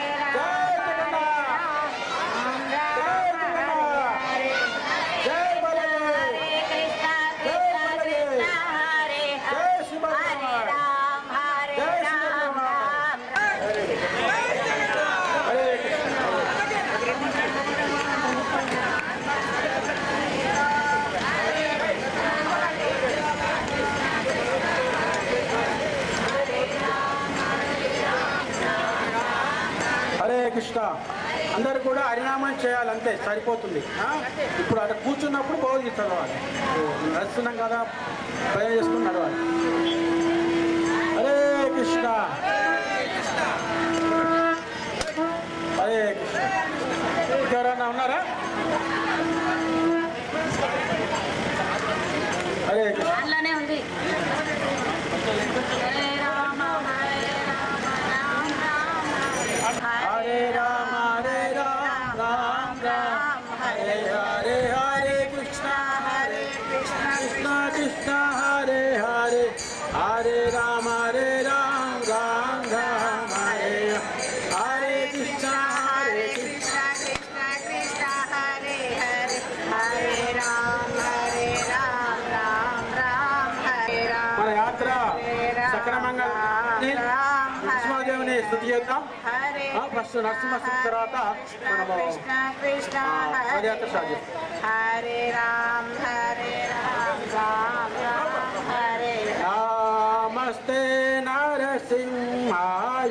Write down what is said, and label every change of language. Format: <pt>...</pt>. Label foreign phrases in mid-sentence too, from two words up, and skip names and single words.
<hi>जय जगन्नाथ जय बलदेव कृष्णा हरे जय श्री हरे राम</hi> <te>हरे హరే కృష్ణ అందరు కూడా హరినామం చేయాలంతే సరిపోతుంది ఇప్పుడు అక్కడ కూర్చున్నప్పుడు భగవద్గీత చదవాలి నడుస్తున్నాం కదా భయం చేసుకుని నడవాలి హరే కృష్ణ హరే కృష్ణ ఇంకెవరన్నా ఉన్నారా హరే కృష్ణ అందులోనే ఉంది హరే రామ హరే రామ రామ రామ హరే హరే హరే కృష్ణ కృష్ణ కృష్ణ హరే హరే హరే రామ రామ రామ హరే హరే కృష్ణ కృష్ణ హరే హరే హరే రామ రామ హరే రామ మన యాత్ర సక్రమంగా నరసింహదేవుని స్తుతి చేద్దాం ఫస్ట్ నరసింహ తర్వాత మనము కృష్ణ పదయాత్ర స్టార్ట్ చేస్తాం హరే రామ రామ హరే</te> <sa>నమస్తే నరసింహాయ</sa>